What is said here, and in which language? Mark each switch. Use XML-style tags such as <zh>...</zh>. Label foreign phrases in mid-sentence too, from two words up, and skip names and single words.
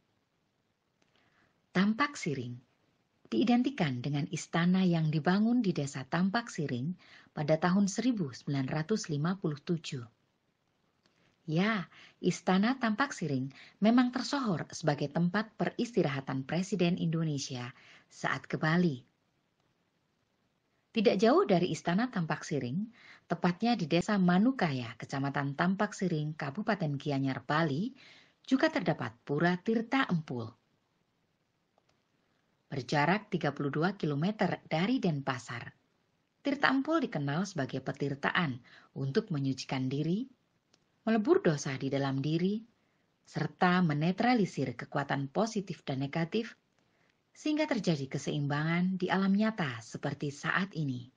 <id>Tampak Siring diidentikan dengan istana yang dibangun di desa Tampak Siring pada tahun 1957. Ya, Istana Tampak Siring memang tersohor sebagai tempat peristirahatan Presiden Indonesia saat ke Bali. Tidak jauh dari Istana Tampak Siring, tepatnya di Desa Manukaya, Kecamatan Tampak Siring, Kabupaten Gianyar, Bali, juga terdapat Pura Tirta Empul. Berjarak 32 km dari Denpasar, Tirta Empul dikenal sebagai petirtaan untuk menyucikan diri, melebur dosa di dalam diri, serta menetralisir kekuatan positif dan negatif, sehingga terjadi keseimbangan di alam nyata seperti saat ini.</id>